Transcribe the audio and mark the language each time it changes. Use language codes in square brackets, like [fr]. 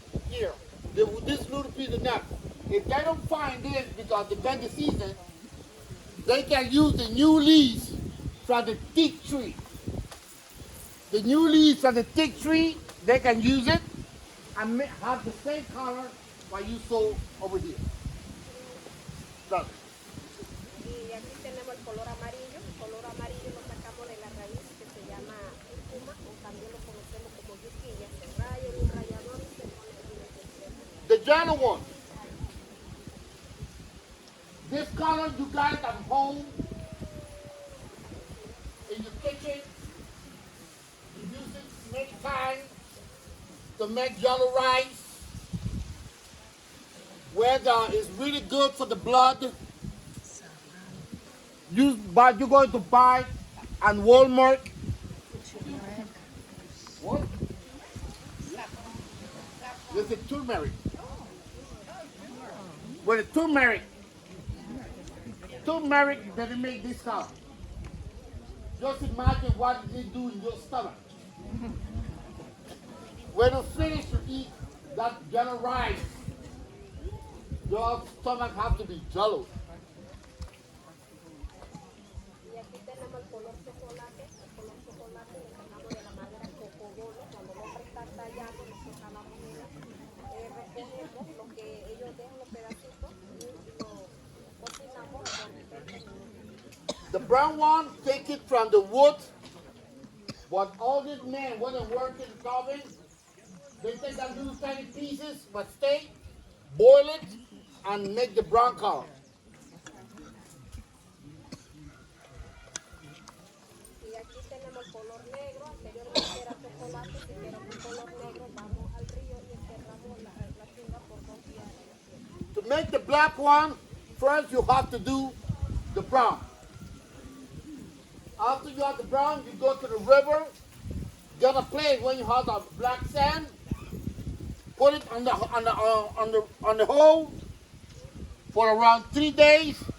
[en] Here, this little piece of nut. If they don't find this because depends the season, they can use the new leaves from the teak tree. The new leaves from the teak tree, they can use it and have the same color what you saw over here. Look. [es] Y aquí tenemos el color amarillo. El color amarillo lo sacamos de la raíz que se llama cúrcuma, o también lo conocemos como yuquilla. Se raya en un rallador y se pone aquí en el centro. [en] The yellow one. This color you got it at home, in your kitchen. You use it many times to make yellow rice. Whether it's really good for the blood. You're going to buy at Walmart. What? This is turmeric. With the turmeric doesn't make this color. Just imagine what it do in your stomach. When you finish to eat that yellow rice, your stomach has to be jello. [es] Y aquí tenemos el color chocolate. El color chocolate le sacamos de la madera cocobolo. Cuando el hombre está tallando, nosotros jalamos recogemos lo que ellos dejan, los pedacitos, y lo cocinamos. [en] The brown one, take it from the wood. But all these men, when they work in the cabin, they take that little tiny pieces, but steak, boil it, and make the brown color. [es] Y aquí tenemos el color negro. Anteriormente era chocolate. Si queremos color negro, vamos al río y enterramos la chunga por 2 días. [en] To make the black one, first you have to do the brown. After you have the brown, you go to the river, get a place when you have the black sand, put it on the hole for around 3 days.